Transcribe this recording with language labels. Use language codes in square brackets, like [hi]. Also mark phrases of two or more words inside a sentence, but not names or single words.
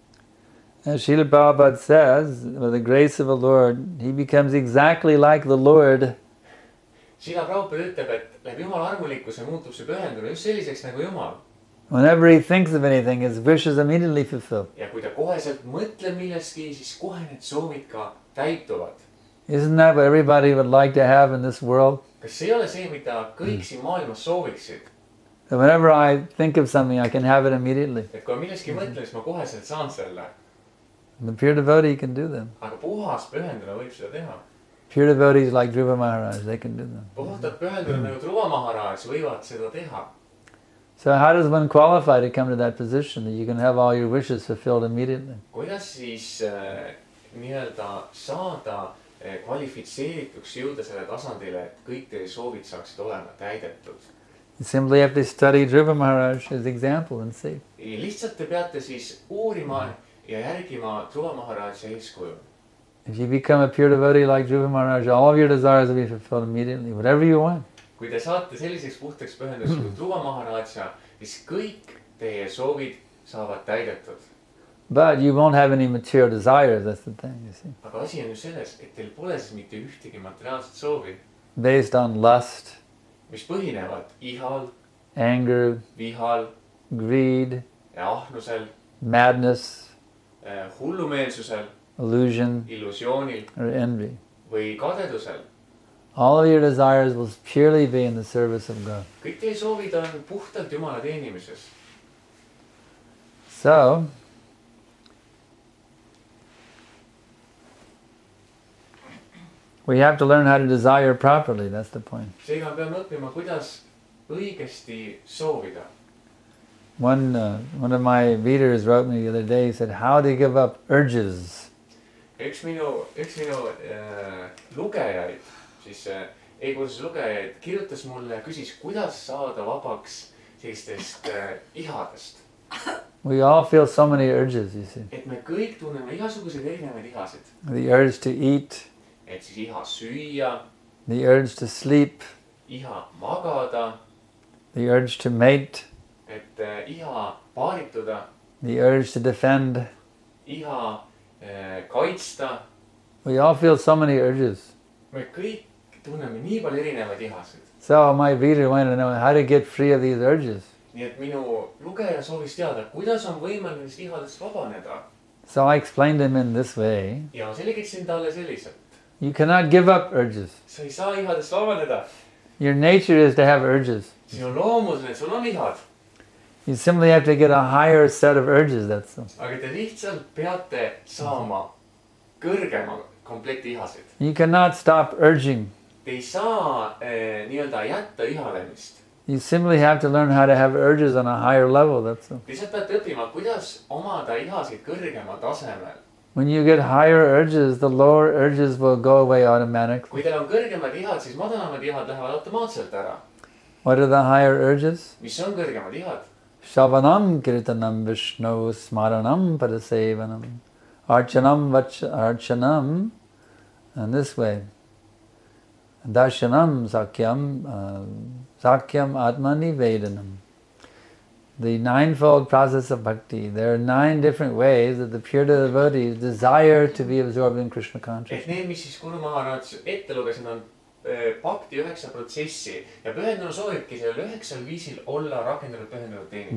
[en] As Srila Prabhupada says, by the grace of the Lord, he becomes exactly like the Lord. [et] Srila Prabhupada ütleb, et läbi Jumala armulikkuse muutub see pühendunu just selliseks nagu Jumal. [en] Whenever he thinks of anything, his wishes immediately fulfilled. [et] Ja kui ta koheselt mõtleb millestki, siis kohe need soovid ka täituvad. [en] Isn't that what everybody would like to have in this world? [et] Kas see ei ole see, mida kõik siin maailmas sooviksid? [en] That whenever I think of something, I can have it immediately. [et] Et kui millestki mõtlen, siis ma koheselt saan selle. [en] The pure devotee can do them. [et] Aga puhas pühendunu võib seda teha. [en] Pure devotees like Dhruva Maharaj, they can do them. [et] Puhtad pühendunu nagu Dhruva Maharaj võivad seda teha. [en] So how does one qualify to come to that position that you can have all your wishes fulfilled immediately? [et] Kuidas siis nii-öelda saada kvalifitseerituks jõuda selle tasandile, et kõik teie soovid saaksid olema täidetud? [en] You simply have to study Dhruva Maharaj's example and see. [et] Lihtsalt te peate siis uurima ja järgima Dhruva Maharaja eeskuju. [en] If you become a pure devotee like Dhruva Maharaj, all of your desires will be fulfilled immediately, whatever you want. [et] Kui te saate selliseks puhtaks pühendus kui Dhruva Maharaja, siis kõik teie soovid saavad täidetud. [en] But you won't have any material desires, that's the thing, you see. [et] Aga asi on ju selles, et teil pole siis mitte ühtegi materiaalset soovi, [en] Based on lust, [et] mis põhinevad ihal, [en] anger, [et] vihal, [en] greed, [et] ahnusel, [en] madness, [et] hullumeelsusel, [en] illusion, [et] illusioonil [en] or envy. [et] või kadedusel. [en] All of your desires will purely be in the service of God. [et] Kõik teie soovid on puhtalt Jumala teenimises. [en] So, we have to learn how to desire properly, that's the point. [et] Seega me peame õppima, kuidas õigesti soovida. [en] One of my readers wrote me the other day, he said, how to give up urges. [et] Üks minu lugejaid, siis e-kursuse lugejaid kirjutas mulle ja küsis, kuidas saada vabaks sellistest ihadest. [en] We all feel so many urges, you see. [et] Et me kõik tunneme igasuguseid erinevaid ihasid. [en] The urge to eat, [et] Et siis iha süüa, [en] the urge to sleep, [et] iha magada, [en] the urge to mate, [et] et iha paarituda, [en] the urge to defend. [et] iha kaitsta. [en] We all feel so many urges. [et] Me kõik tunneme nii palju erinevaid ihasid. [en] So my reader wanted to know how to get free of these urges. [et] Nii et minu lugeja soovis teada, kuidas on võimalik nendest ihadest vabaneda. [en] So I explained him in this way. [et] Ja selgitasin talle selliselt. [en] You cannot give up urges. [et] Sa ei saa ihadest vabaneda. [en] Your nature is to have urges. [et] Sinu loomus on, et sul on ihad. [en] You simply have to get a higher set of urges, that's all. [et] Aga te lihtsalt peate saama kõrgema komplekti ihasid. [en] You cannot stop urging. [et] Te ei saa nii-öelda jätta ihalemist. [en] You simply have to learn how to have urges on a higher level, that's all. [et] lihtsalt peate õppima, kuidas omada ihasid kõrgemal tasemel. [en] When you get higher urges, the lower urges will go away automatically. [et] kui teil on kõrgemad ihad, siis madalamad ihad lähevad automaatselt ära. [en] What are the higher urges? [et] mis on kõrgemad ihad? [sa] श्रवणं कीर्तनं विष्णु स्मरणं पादसेवनं अर्चनं [en] and this way. [sa] दर्शनं सख्यं आत्मनि वेदनं. [en] The ninefold process of bhakti. There are 9 different ways that the pure devotees desire to be absorbed in Krishna consciousness. [et] Need, mis siis Guru Maharaj ette lugesin, on bhakti 9 protsessi ja pühendunu soovibki sellel 9 viisil olla rakendatud pühendunud teenindus.